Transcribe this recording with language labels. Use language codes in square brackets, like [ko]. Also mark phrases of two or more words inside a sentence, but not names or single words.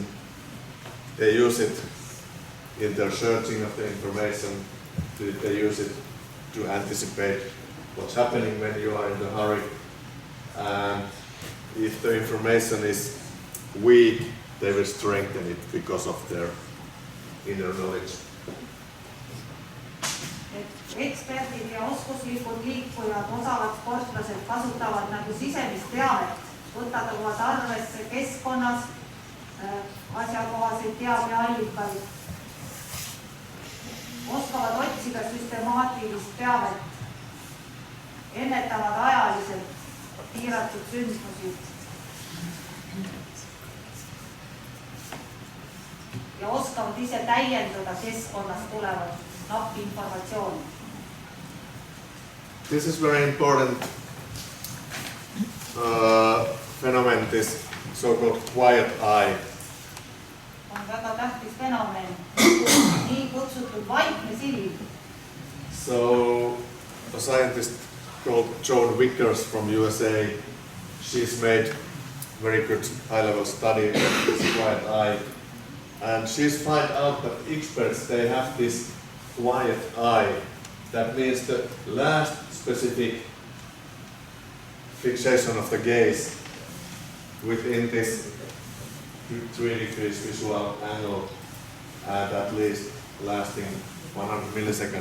[en] They use it in their searching of the information. They use it to anticipate what's happening when you are in a hurry. And if the information is weak, they will strengthen it because of their inner knowledge. [et] Eksperdid ja oskuslikud liikujad, osavad sportlased kasutavad nagu sisemist teavet, võtavad arvesse keskkonnas asjakohaseid teabeallikaid, oskavad otsida süstemaatilist teavet, ennetavad ajaliselt piiratud sündmusi ja oskavad ise täiendada keskkonnast tulevat nappi informatsiooni. [en] This is very important phenomenon, this so-called quiet eye. [et] On väga tähtis fenomen, nii kutsutud vaikne silm. [en] So, a scientist called Joan Vickers from USA, she's made very good high-level study of this quiet eye. And she's found out that experts, they have this quiet eye That means the last specific fixation of the gaze within this 3 degrees visual angle and at least lasting 100 milliseconds.